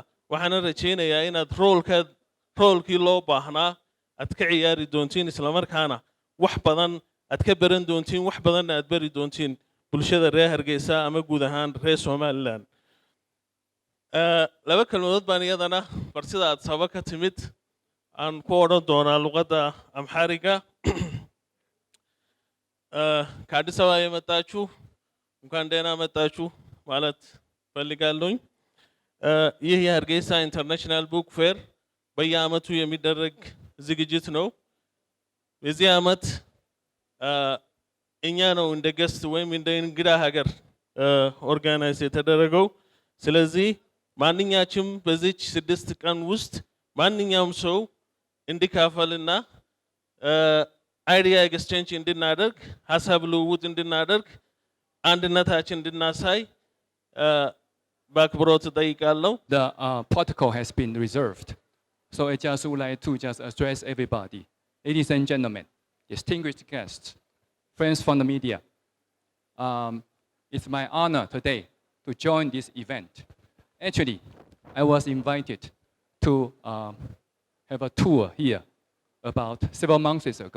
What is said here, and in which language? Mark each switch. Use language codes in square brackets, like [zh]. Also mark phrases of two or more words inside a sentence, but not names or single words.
[so] waxaan rajaynayaa inaad roolkii loo baahnaa aad ka ciyaari doontiin isla markaana wax badan aad ka baran doontiin wax badanna aad bari doontiin bulshada reer Hargeysa ama guud ahaan reer Somaliland. laba kalmadood baan iyadana farsida aad saba ka timid aan ku odhan doonaa luqadda Amhariga. [am] ከአዲስ አበባ የመጣችሁ እንኳን ደህና መጣችሁ ማለት ፈልጋለሁ። ይህ የሀርጌሳ ኢንተርናሽናል ቡክ ፌር በየዓመቱ የሚደረግ ዝግጅት ነው። በዚህ ዓመት እኛ ነው እንደ ገስት ወይም እንደ እንግዳ ሀገር ኦርጋናይዝ የተደረገው። ስለዚህ ማንኛችም በዚች 6 ቀን ውስጥ ማንኛውም ሰው እንዲካፈልና [en] idea exchange [am] እንድናደርግ ሐሳብ ልውውጥ እንድናደርግ አንድነታችን እንድናሳይ በአክብሮት እጠይቃለሁ። [en] The protocol has been reserved. So I just would like to just address everybody. Ladies and gentlemen, distinguished guests, friends from the media. It's my honor today to join this event. Actually, I was invited to have a tour here about several months ago.